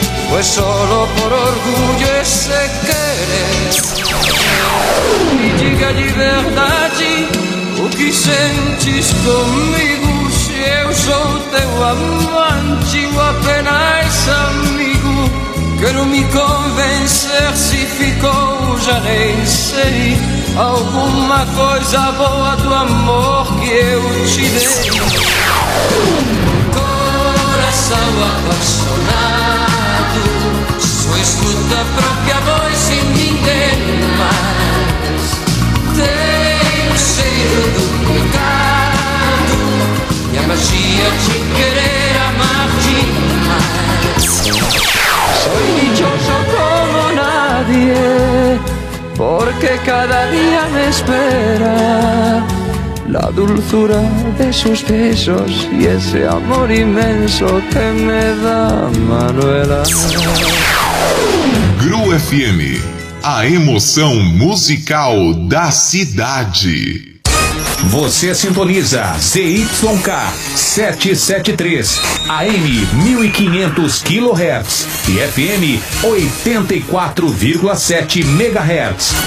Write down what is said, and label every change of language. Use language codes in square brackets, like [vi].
[es] Pues solo por orgullo ese querer. Y diga de verdad, [pt] o que sentes [es] conmigo? [pt] Si eu sou teu amante, o apenas amigo. Quero me convencer se ficou, já nem sei. Alguma coisa boa do amor que eu te dei. Coração apaixonado, só escuta a própria voz e ninguém mais. Tem o cheiro do pecado e a magia de querer amar demais. [es] Soy dichoso como nadie, porque cada día me espera la dulzura de sus besos y ese amor inmenso que me da Manuela. [pt] Gru FM, a emoção musical da cidade. Você sintoniza ZYK 773, AM 1500 kHz e FM 84,7 MHz.